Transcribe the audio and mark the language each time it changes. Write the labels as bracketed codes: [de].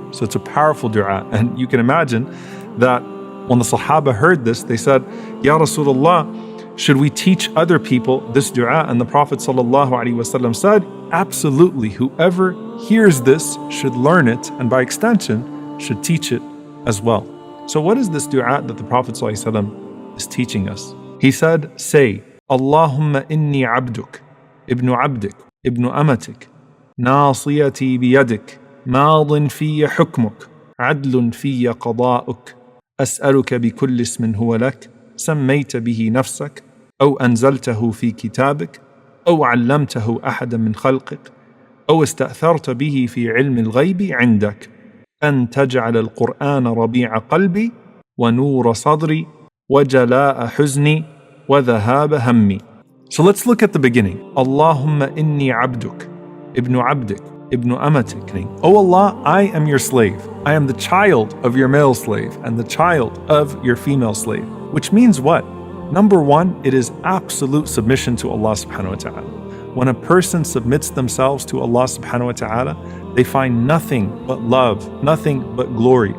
[en] So it's a powerful dua. And you can imagine that when the Sahaba heard this, they said, Ya Rasulullah, should we teach other people this dua? And the Prophet ﷺ said, absolutely, whoever hears this should learn it, and by extension, should teach it as well. So what is this dua that the Prophet ﷺ is teaching us? He said, say, [ar] Allahumma inni abduk, ibnu abdik, ibnu amatik, nasiyati biyadik, ماض في حكمك عدل في قضاؤك أسألك بكل اسم هو لك سميت به نفسك أو أنزلته في كتابك أو علمته أحدا من خلقك أو استأثرت به في علم الغيب عندك أن تجعل القرآن ربيع قلبي ونور صدري وجلاء حزني وذهاب همي. [en] So let's look at the beginning. [ar] اللهم إني عبدك ابن عبدك Ibn Amatik. [en] O Allah, I am your slave. I am the child of your male slave and the child of your female slave. Which means what? Number one, it is absolute submission to Allah subhanahu wa ta'ala. When a person submits themselves to Allah subhanahu wa ta'ala, they find nothing but love, nothing but glory.